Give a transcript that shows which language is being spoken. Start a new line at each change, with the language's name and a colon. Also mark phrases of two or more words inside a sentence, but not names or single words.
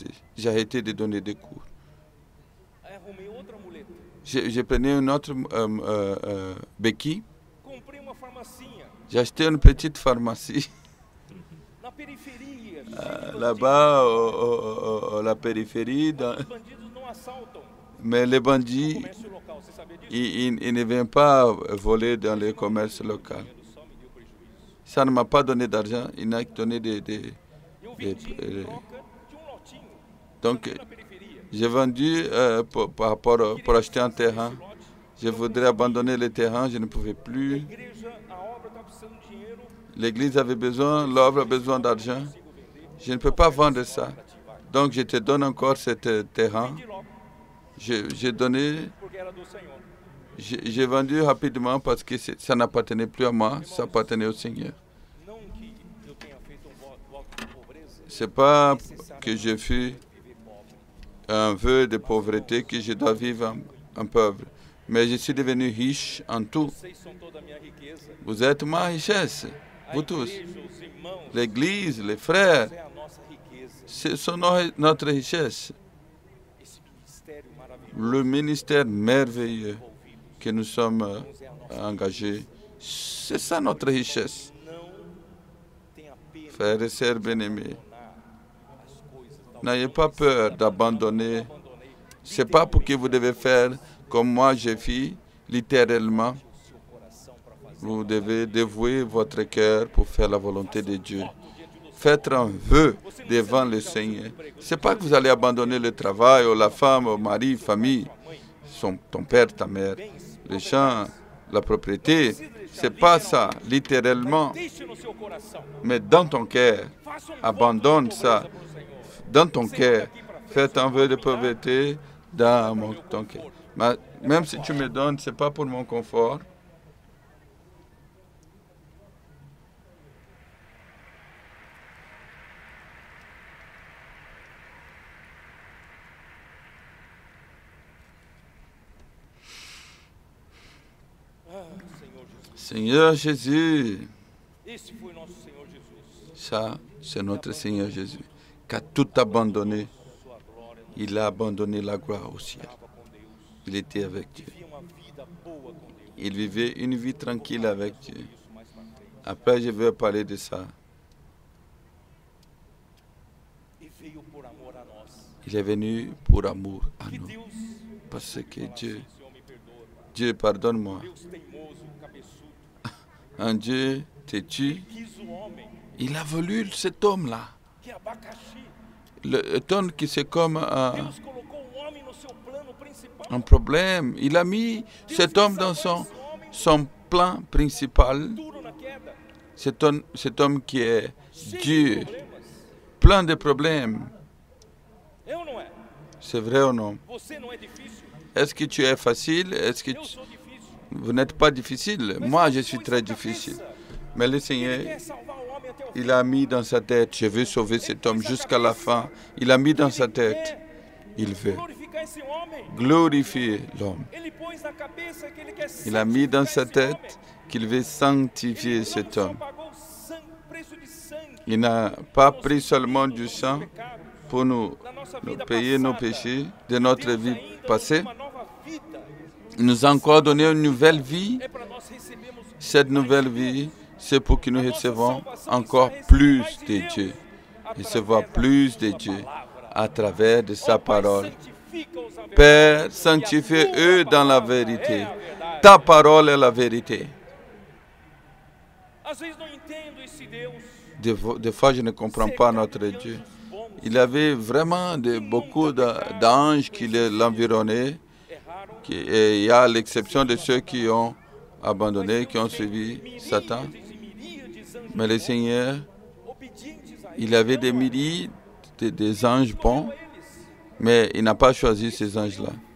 French: J'ai arrêté de donner des cours. J'ai pris une autre béquille. J'ai acheté une petite pharmacie. Là-bas, à la périphérie, Mais les bandits,
Portuguese: comércio local, você sabia disso?
French: ils ne viennent pas voler dans les commerces locaux.
Portuguese: Só me deu prejuízo.
French: Ça ne m'a pas donné d'argent, il n'a donné
Portuguese: Eu vendi em troca de lotinho
French: donc,
Portuguese: na periferia.
French: j'ai vendu pour acheter un terrain. Je voudrais abandonner le terrain, je ne pouvais
Portuguese: A
French: plus.
Portuguese: igreja, a obra está precisando de dinheiro,
French: L'église avait besoin, l'œuvre a besoin d'argent.
Portuguese: consigo vender.
French: Je ne peux pas vendre ça.
Portuguese: Pra ativar.
French: Donc, je te donne encore ce terrain.
Portuguese: Vendi logo,
French: J'ai donné,
Portuguese: porque era do Senhor.
French: j'ai vendu rapidement parce que ça n'appartenait plus à moi, ça appartenait au Seigneur.
Portuguese: Não que eu tenha feito voto de pobreza,
French: C'est pas que je fus
Portuguese: viver pobre.
French: un vœu de pauvreté que je dois vivre en pauvre. Mais je suis devenu riche en tout.
Portuguese: Vocês são toda a minha riqueza.
French: Vous êtes ma richesse,
Portuguese: A
French: vous tous.
Portuguese: igreja, os irmãos,
French: L'Église, les frères,
Portuguese: é a nossa riqueza.
French: ce sont notre richesse.
Portuguese: Esse ministério maravilhoso
French: Le ministère merveilleux
Portuguese: envolvido
French: que nous sommes
Portuguese: é a nossa.
French: engagés, c'est ça notre richesse.
Portuguese: Não tenha pena
French: Frères et sœurs bien-aimés,
Portuguese: de abandonar as coisas. Talvez
French: n'ayez pas peur d'abandonner.
Portuguese: abandonei
French: Ce n'est pas pour que vous devez faire comme moi j'ai fait, littéralement.
Portuguese: o seu coração para fazer.
French: Vous devez dévouer votre cœur pour faire la volonté de Dieu.
Portuguese: Diante do
French: Faites un vœu devant le Seigneur. Ce n'est pas que vous allez abandonner le travail, ou la femme, ou le mari, famille, ton père, ta mère, les champs, la propriété. Ce n'est pas ça, littéralement.
Portuguese: Deixe no seu coração.
French: Mais dans ton cœur,
Portuguese: Faça
French: abandonne
Portuguese: voto de
French: ça.
Portuguese: pobreza pro Senhor.
French: Dans ton cœur, faites un vœu de pauvreté dans ton cœur. Mais même si tu me donnes, ce n'est pas pour mon confort.
Portuguese: Ah, Senhor Jesus.
French: Seigneur Jésus,
Portuguese: Esse foi nosso Senhor Jesus.
French: ça, c'est notre Seigneur Jésus, qui a tout abandonné.
Portuguese: Sua glória, não
French: Il a abandonné la gloire au ciel.
Portuguese: estava com Deus.
French: Il était avec Dieu.
Portuguese: Vivia uma vida boa com Deus.
French: Il vivait une vie tranquille avec Dieu.
Portuguese: Isso mais pra frente.
French: Après, je vais parler de ça.
Portuguese: E veio por amor a nós.
French: Il est venu pour amour à
Portuguese: Que
French: nous.
Portuguese: Deus,
French: Parce que Dieu,
Portuguese: Senhor, me perdoa.
French: Dieu, pardonne-moi.
Portuguese: Deus teimoso, cabeçudo,
French: Un Dieu têtu,
Portuguese: quis o homem,
French: il a voulu cet homme-là.
Portuguese: que é abacaxi.
French: Le homme qui c'est comme
Portuguese: Deus colocou homem no seu plano principal.
French: un problème. Il a mis cet homme dans son plan principal.
Portuguese: Duro na queda,
French: Cet homme qui est
Portuguese: cheio
French: Dieu,
Portuguese: de problemas.
French: plein de problèmes.
Portuguese: É ou não é?
French: C'est vrai ou non?
Portuguese: Você não é difícil?
French: Est-ce que tu es facile? Est-ce que
Portuguese: Eu sou difícil.
French: vous n'êtes pas difficile? Moi, je suis très difficile. Mais le
Portuguese: Ele
French: Seigneur,
Portuguese: quer salvar o homem até o fim.
French: il a mis dans sa tête, je veux sauver cet homme jusqu'à la fin. Il a mis dans sa tête, il veut
Portuguese: Glorificar esse homem.
French: glorifier l'homme.
Portuguese: Ele pôs na cabeça que ele quer
French: Il a mis dans sa
Portuguese: santificar esse homem.
French: tête qu'il veut sanctifier
Portuguese: Ele
French: cet
Portuguese: não só
French: homme.
Portuguese: pagou preço de sangue
French: Il n'a pas pris seulement du
Portuguese: pelos
French: sang
Portuguese: pecados,
French: pour nous
Portuguese: na nossa vida
French: payer nos
Portuguese: passada.
French: péchés de notre
Portuguese: Deus
French: vie
Portuguese: ainda
French: passée.
Portuguese: uma nova vida.
French: Il nous a encore donné une nouvelle vie. É para nós recebermos Cette nouvelle vie, c'est pour que nous recevons encore plus de Dieu. Recevoir plus de Dieu à travers de sa parole. Père, sanctifie-eux dans la vérité. Ta parole est la vérité.
Portuguese: Às vezes não entendo esse Deus.
French: Des fois, je ne comprends pas notre Dieu. Il avait vraiment beaucoup d'anges qui l'environnaient. Et il y a l'exception de ceux qui ont abandonné, qui ont suivi Satan. Mais le Seigneur, il avait des milliers des anges bons, mais il n'a pas choisi ces anges-là.